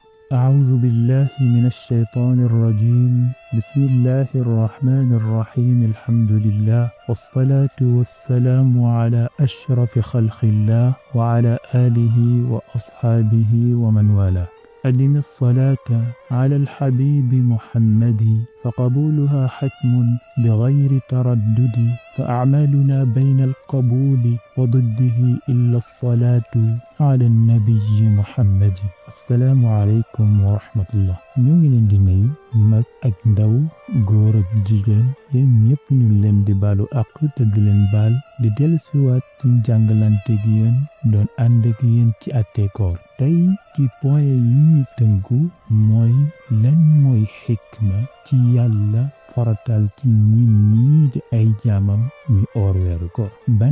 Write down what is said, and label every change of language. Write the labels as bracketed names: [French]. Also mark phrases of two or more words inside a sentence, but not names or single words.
[Arabic] أعوذ بالله من الشيطان الرجيم بسم الله الرحمن الرحيم الحمد لله والصلاة والسلام على أشرف خلق الله وعلى آله وأصحابه ومن والاه أدم الصلاة على الحبيب محمد فقبولها حتم بغير تردد فأعمالنا بين القبول وضده إلا الصلاة على النبي محمد السلام عليكم ورحمة الله [Wolof] ñu ngi leen di nuyu mag ak ndaw góor ak jigéen yéen ñëpp ñu leen di baalu àq te di leen baal di dellusiwaat ci jàngalante gi yéen doon ànd ak yéen ci àtte koor tey ci point yi ñuy tënku mooy lan mooy xikma ci yàlla faratal ci nit ñi di ay jaamam ñu oor weeru koor ban